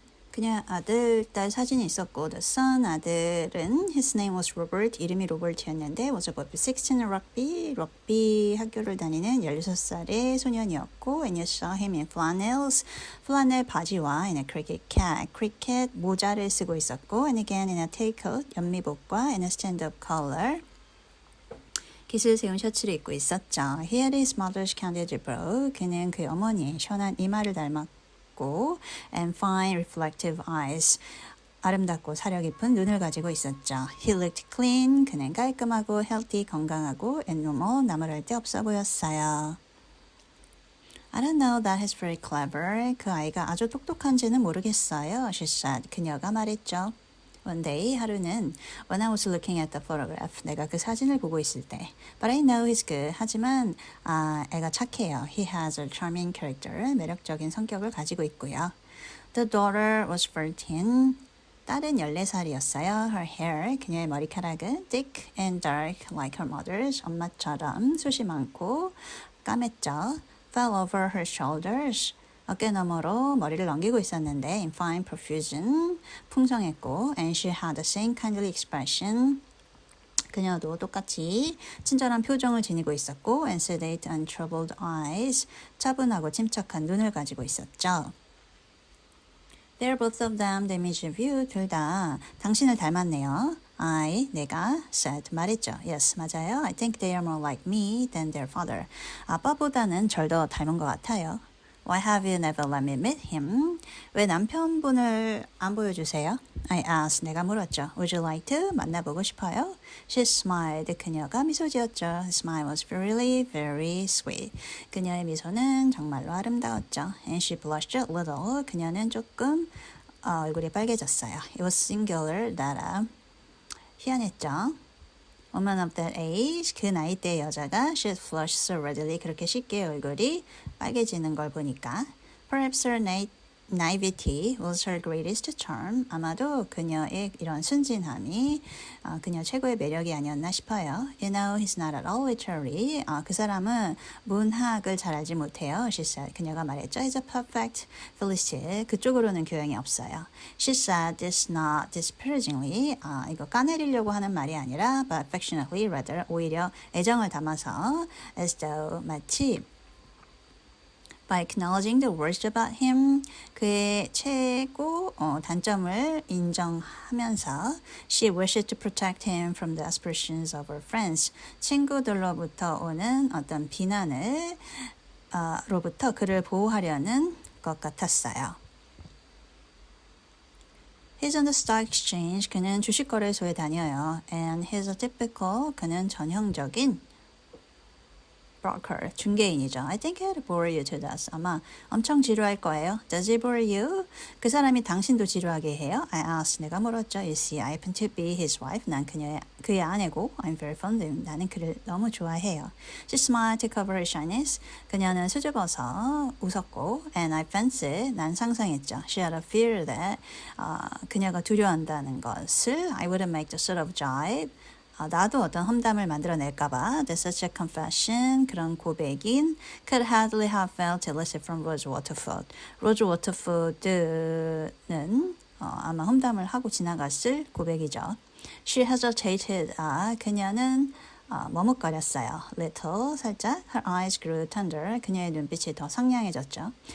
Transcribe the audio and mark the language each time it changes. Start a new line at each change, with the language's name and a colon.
Korean: 그냥 아들, 딸 사진이 있었고
English: the son
Korean: 아들은
English: his name was Robert
Korean: 이름이 로버트였는데
English: was about 16
Korean: 럭비 학교를 다니는 16살의 소년이었고
English: and you saw him in flannels
Korean: 플라넬 바지와
English: in a cricket cap cricket
Korean: 모자를 쓰고 있었고
English: and again in a tailcoat
Korean: 연미복과
English: in a stand-up collar
Korean: 깃을 세운 셔츠를 입고 있었죠.
English: He had his mother's candid brow.
Korean: 그는 그 어머니의 시원한 이마를 닮았고
English: and fine reflective eyes.
Korean: 아름답고 사려 깊은 눈을 가지고 있었죠.
English: He looked clean.
Korean: 그는 깔끔하고
English: healthy,
Korean: 건강하고
English: and normal,
Korean: 나무랄 데 없어 보였어요.
English: I don't know that he's very clever.
Korean: 그 아이가 아주 똑똑한지는 모르겠어요.
English: She said.
Korean: 그녀가 말했죠.
English: One day,
Korean: 하루는
English: when I was looking at the photograph,
Korean: 내가 그 사진을 보고 있을 때
English: But I know he's good.
Korean: 하지만 애가 착해요.
English: He has a charming character.
Korean: 매력적인 성격을 가지고 있고요.
English: The daughter was 13.
Korean: 딸은 14살이었어요.
English: Her hair,
Korean: 그녀의 머리카락은
English: thick and dark like her mother's.
Korean: 엄마처럼 숱이 많고 까맸죠.
English: Fell over her shoulders.
Korean: 어깨 너머로 머리를 넘기고 있었는데
English: in fine profusion,
Korean: 풍성했고
English: and she had the same kindly expression.
Korean: 그녀도 똑같이 친절한 표정을 지니고 있었고
English: and sedate and troubled eyes,
Korean: 차분하고 침착한 눈을 가지고 있었죠.
English: They're both of them the image of you.
Korean: 둘 다 당신을 닮았네요. 내가
English: said,
Korean: 말했죠.
English: Yes,
Korean: 맞아요.
English: I think they are more like me than their father.
Korean: 아빠보다는 절 더 닮은 것 같아요.
English: Why have you never let me meet him?
Korean: 왜 남편분을 안 보여주세요?
English: I asked.
Korean: 내가 물었죠.
English: Would you like to?
Korean: 만나보고 싶어요?
English: She smiled.
Korean: 그녀가 미소 지었죠.
English: Her smile was really very sweet.
Korean: 그녀의 미소는 정말로 아름다웠죠.
English: And she blushed a little.
Korean: 그녀는 조금 얼굴이 빨개졌어요.
English: It was singular that
Korean: 희한했죠.
English: Woman of that age,
Korean: 그 나이대의 여자가
English: she'd flush so readily
Korean: 그렇게 쉽게 얼굴이 빨개지는 걸 보니까
English: Perhaps her naivety was her greatest charm.
Korean: 아마도 그녀의 이런 순진함이 그녀 최고의 매력이 아니었나 싶어요.
English: You know, he's not at all literary.
Korean: 그 사람은 문학을 잘 알지 못해요.
English: She said.
Korean: 그녀가 말했죠.
English: He's a perfect philistine.
Korean: 그쪽으로는 교양이 없어요.
English: She said this not disparagingly.
Korean: 이거 까내리려고 하는 말이 아니라
English: but affectionately rather
Korean: 오히려 애정을 담아서
English: as though
Korean: 마치
English: by acknowledging the worst about him,
Korean: 그의 최고 단점을 인정하면서
English: she wished to protect him from the aspersions of her friends.
Korean: 친구들로부터 오는 어떤 비난을 로부터 그를 보호하려는 것 같았어요.
English: He's on the stock exchange.
Korean: 그는 주식거래소에 다녀요.
English: And he's a typical,
Korean: 그는 전형적인
English: broker,
Korean: 중개인이죠.
English: I think it'll bore you to death.
Korean: 아마 엄청 지루할 거예요.
English: Does it bore you?
Korean: 그 사람이 당신도 지루하게 해요?
English: I asked.
Korean: 내가 물었죠.
English: You see, I happen to be his wife.
Korean: 난 그의 아내고
English: I'm very fond of him.
Korean: 나는 그를 너무 좋아해요.
English: She smiled to cover her shyness.
Korean: 그녀는 수줍어서 웃었고
English: and I fancied,
Korean: 난 상상했죠.
English: She had a fear that
Korean: 그녀가 두려워한다는 것을
English: I wouldn't make the sort of jibe.
Korean: 나도 어떤 험담을 만들어낼까봐
English: that such a confession,
Korean: 그런 고백인
English: could hardly have failed to elicit from Roger Waterford.
Korean: 로저 워터포드는 아마 험담을 하고 지나갔을 고백이죠.
English: She hesitated.
Korean: 그녀는 머뭇거렸어요.
English: Little,
Korean: 살짝.
English: Her eyes grew tender.
Korean: 그녀의 눈빛이 더 상냥해졌죠.